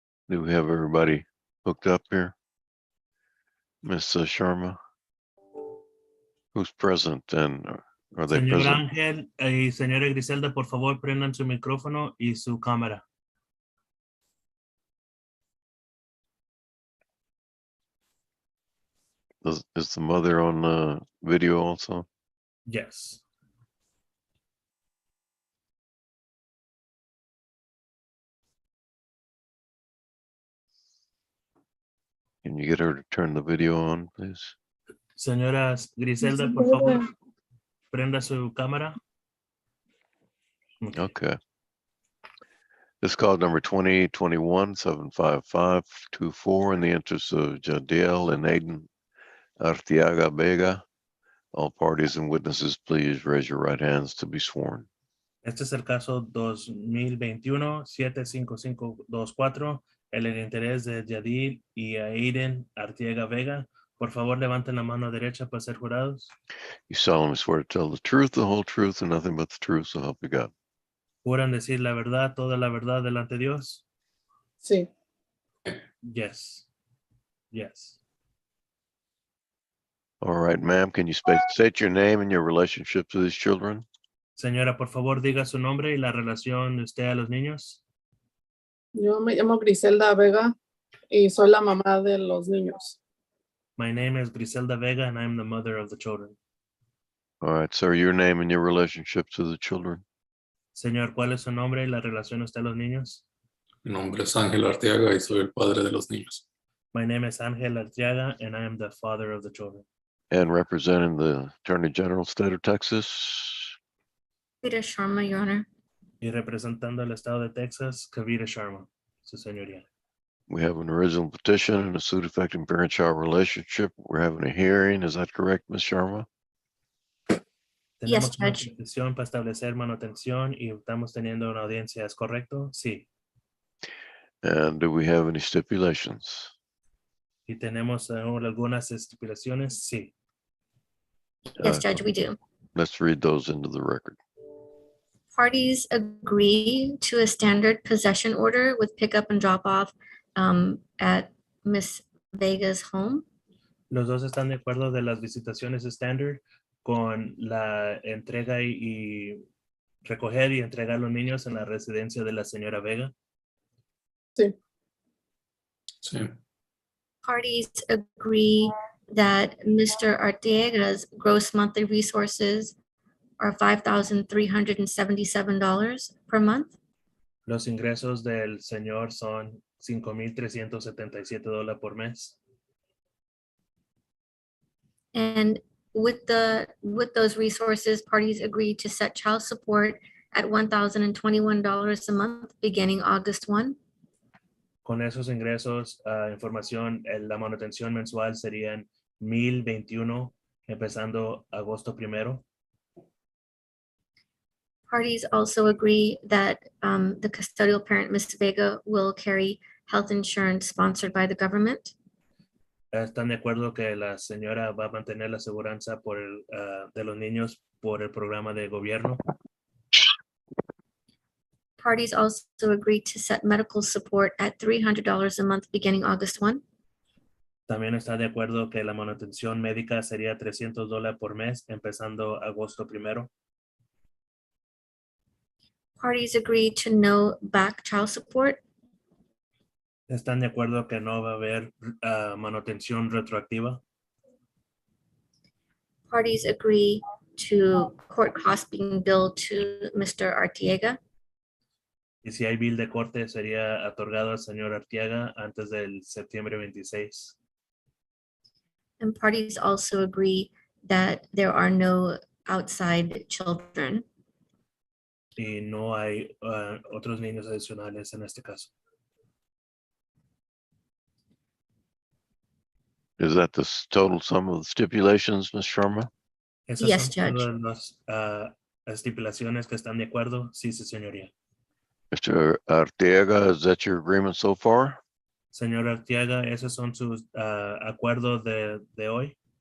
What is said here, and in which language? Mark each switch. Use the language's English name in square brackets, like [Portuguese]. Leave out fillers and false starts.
[English] Do we have everybody hooked up here? Ms. Sharma? Who's present and are they [Spanish] Señor [English] present? [Spanish] Ángel y señora Griselda, por favor, prendan su micrófono y su cámara. [English] Is the mother on video also? Yes. Can you get her to turn the video on, please? [Spanish] Señora Griselda, por favor, prenda su cámara. [English] Okay. Okay. This is call number 2021-75524 in the interest of Jadiel and Aiden Arteaga Vega. All parties and witnesses, please raise your right hands to be sworn. [Spanish] Este es el caso 2021-75524, el interés de Yadil y Aiden Arteaga Vega. Por favor, levanten la mano derecha para ser jurados. [English] You solemnly swear to tell the truth, the whole truth, and nothing but the truth, so help you God. [Spanish] ¿Juran decir la verdad, toda la verdad delante de Dios? Sí. [English] Yes. Yes. All right, ma'am, can you state your name and your relationship to these children? [Spanish] Señora, por favor, diga su nombre y la relación de usted a los niños. Yo me llamo Griselda Vega y soy la mamá de los niños. [English] My name is Griselda Vega and I'm the mother of the children. All right, sir, your name and your relationship to the children. [Spanish] Señor, ¿cuál es su nombre y la relación de usted a los niños? Mi nombre es Ángel Arteaga y soy el padre de los niños. [English] My name is Ángel Arteaga and I am the father of the children. And representing the Attorney General, State of Texas. Peter Sharma, Your Honor. [Spanish] Y representando al estado de Texas, Kavita Sharma, su señoría. [English] We have an original petition and a suit affecting parent-child relationship. We're having a hearing. Is that correct, Ms. Sharma? Yes, [Spanish] Tenemos una [English] Judge. [Spanish] petición para establecer manutención y estamos teniendo una audiencia, ¿es correcto? Sí. [English] And do we have any stipulations? [Spanish] ¿Y tenemos algunas estipulaciones? Sí. [English] Yes, Uh, Judge, we do. Let's read those into the record. Parties agree to a standard possession order with pickup and drop off at Miss Vega's home. [Spanish] Los dos están de acuerdo de las visitaciones estándar con la entrega y recoger y entregar a los niños en la residencia de la señora Vega. Sí. Sí, [English] Parties agree that Mr. Arteaga's gross monthly resources are $5,377 per month. [Spanish] Los ingresos del señor son $5,377 por mes. [English] And with those resources, parties agreed to set child support at $1,021 a month beginning August 1. [Spanish] Con esos ingresos, información, la manutención mensual serían $1,021 empezando agosto 1. [English] Parties also agree that the custodial parent, Ms. Vega, will carry health insurance sponsored by the government. [Spanish] Están de acuerdo que la señora va a mantener la aseguranza de los niños por el programa de gobierno. [English] Parties also agreed to set medical support at $300 a month beginning August 1. [Spanish] También está de acuerdo que la manutención médica sería $300 por mes empezando agosto 1. [English] Parties agreed to no back child support. [Spanish] Están de acuerdo que no va a haber manutención retroactiva. [English] Parties agree to court costs being billed to Mr. Arteaga. [Spanish] Y si hay bill de corte sería otorgado al señor Arteaga antes del septiembre 26. [English] And parties also agree that there are no outside children. [Spanish] Y no hay otros niños adicionales en este caso. [English] Is that the total sum of the stipulations, Ms. Sharma? [Spanish] Esas [English] Yes, [Spanish] son [English] Judge. [Spanish] todas las estipulaciones que están de acuerdo. Sí, sí, señoría. [English] Mr. Arteaga, is that your agreement so far? [Spanish] Señor Arteaga, esos son sus acuerdos de hoy.